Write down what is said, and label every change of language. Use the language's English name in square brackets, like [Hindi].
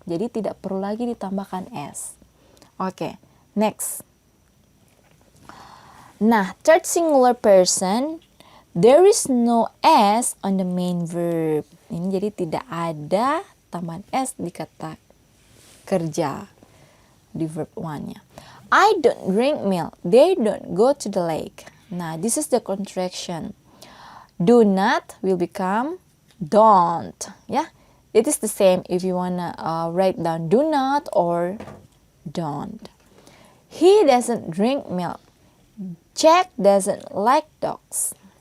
[Indonesian] Jadi tidak perlu lagi ditambahkan s. [English] Oke, next. Nah, third singular person, there is no s on the main verb. [Indonesian] Ini jadi tidak ada tambahan s di kata kerja di verb one-nya. [English] I don't drink milk. They don't go to the lake. Nah, this is the contraction. Do not will become don't. Yeah, it is the same if you wanna write down do not or don't. He doesn't drink milk. Jack doesn't like dogs.